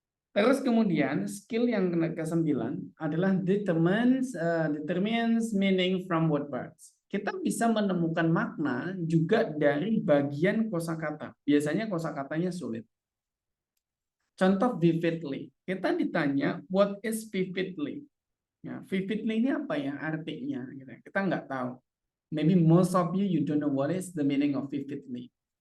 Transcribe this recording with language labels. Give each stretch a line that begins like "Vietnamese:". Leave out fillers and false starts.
Indonesian: Terus kemudian skill yang ke-9 adalah
English: determines meaning from word parts.
Indonesian: Kita bisa menemukan makna juga dari bagian kosakata. Biasanya kosakatanya sulit. Contoh vividly. Kita ditanya
English: what is vividly.
Indonesian: Ya, vividly ini apa ya artinya? Kita nggak tahu.
English: Maybe most of you don't know what is the meaning of vividly.